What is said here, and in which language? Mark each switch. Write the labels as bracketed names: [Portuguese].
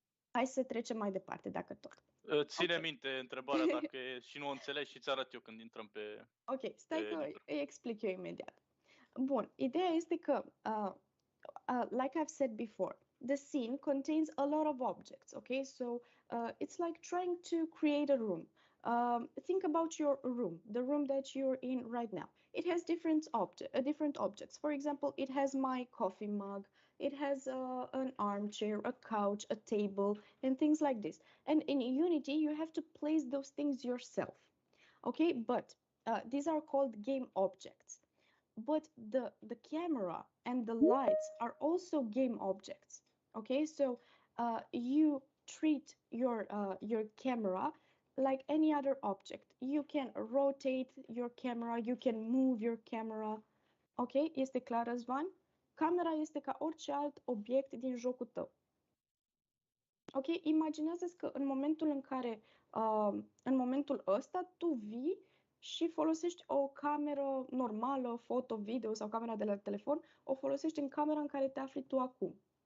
[Romanian] Hai să trecem mai departe, dacă tot. Ține minte întrebarea dacă e și nu o înțelegi și ți arăt eu când intrăm pe... Ok, stai că îi explic eu imediat. Bun, ideea este că, [English] like I've said before, the scene contains a lot of objects, okay? So it's like trying to create a room. Think about your room, the room that you're in right now. It has different objects. For example, it has my coffee mug, it has an armchair, a couch, a table, and things like this. And in Unity, you have to place those things yourself, okay? But these are called game objects. But the camera and the lights are also game objects, okay? So you treat your camera like any other object. You can rotate your camera, you can move your camera. [Romanian] Ok? Este clar, Răzvan? Camera este ca orice alt obiect din jocul tău. Ok? Imaginează-ți că în momentul în care, în momentul ăsta, tu vii și folosești o cameră normală, foto, video sau camera de la telefon, o folosești în camera în care te afli tu acum.